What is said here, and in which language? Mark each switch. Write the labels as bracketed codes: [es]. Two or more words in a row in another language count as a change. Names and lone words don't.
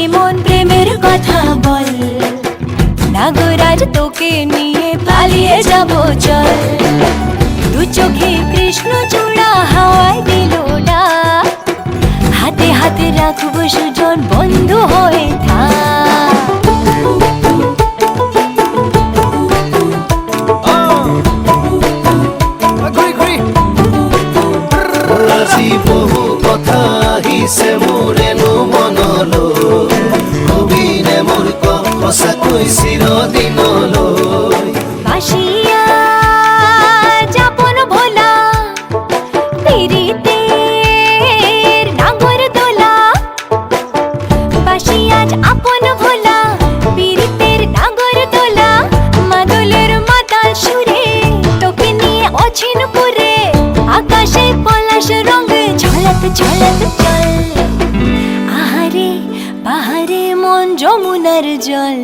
[bn] মন প্রেমের কথা বল নাগরাজ তোকে নিয়ে পালিয়ে যাব চল দু চোখে কৃষ্ণ চূড়া হাওয়ায় দিল ডাক হাতে হাতে রাখবো সুজন বন্ধু হয়ে থাক [as] বহু কথা আহিছে মোৰেনো মনলৈ কবিনে মোৰ সঁচাকৈ চিৰদিনলৈ [bn] বাঁশিয়া যাপন ভোলা পিরিতের নাগর দোলা বাঁশিয়া আপন ভোলা পিরিতের নাগর দোলা মাদলের মাতাল সুরে তোকে নিয়ে অছিন পুরে আকাশে পলাশ রঙ ঝলক ঝলক চল আহারে পাহাড়ে মন যমুনার জল